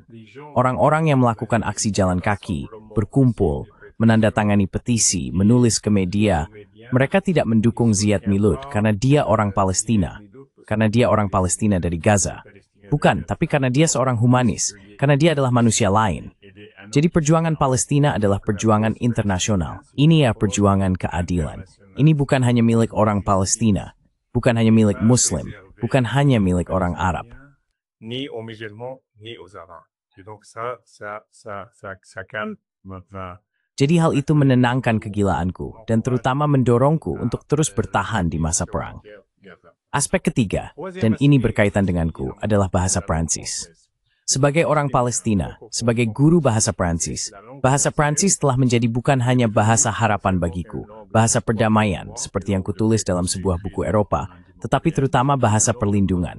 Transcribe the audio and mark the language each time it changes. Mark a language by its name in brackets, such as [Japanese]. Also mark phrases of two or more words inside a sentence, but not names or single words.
[Indonesian] Orang-orang yang melakukan aksi jalan kaki, berkumpul, menandatangani petisi, menulis ke media, mereka tidak mendukung Ziad Milud karena dia orang Palestina, karena dia orang Palestina dari Gaza. Bukan, tapi karena dia seorang humanis, karena dia adalah manusia lain. Jadi perjuangan Palestina adalah perjuangan internasional. Ini ya perjuangan keadilan. Ini bukan hanya milik orang Palestina, bukan hanya milik Muslim, bukan hanya milik orang Arab. [French] Ni aux musulmans, ni aux arabes. Donc ça calme maintenant. [Indonesian] Jadi hal itu menenangkan kegilaanku dan terutama mendorongku untuk terus bertahan di masa perang. Aspek ketiga, dan ini berkaitan denganku, adalah bahasa Prancis. Sebagai orang Palestina, sebagai guru bahasa Prancis telah menjadi bukan hanya bahasa harapan bagiku, bahasa perdamaian seperti yang kutulis dalam sebuah buku Eropa, tetapi terutama bahasa perlindungan.